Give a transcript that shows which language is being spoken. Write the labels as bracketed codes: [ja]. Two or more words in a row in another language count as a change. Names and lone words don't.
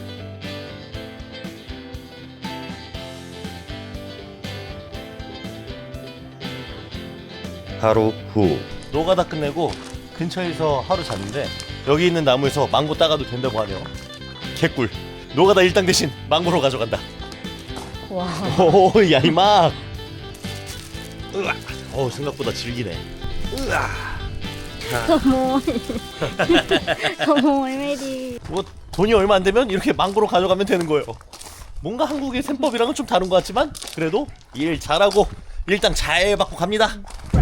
[ko] 하루 후 노가다 끝내고 근처에서 하루 잤는데 여기 있는 나무에서 망고 따가도 된다고 하네요. 개꿀. 노가다 일당 대신 망고로 가져간다. 와. 오, [th] ใหญ่มาก. [ko] 생각보다 질기네. [th] ขโมย ขโมยไม่ดี [ko] 뭐 돈이 얼마 안 되면 이렇게 망고로 가져가면 되는 거예요. 뭔가 한국의 셈법이랑은 좀 다른 것 같지만 그래도 일 잘하고 일당 잘 받고 갑니다.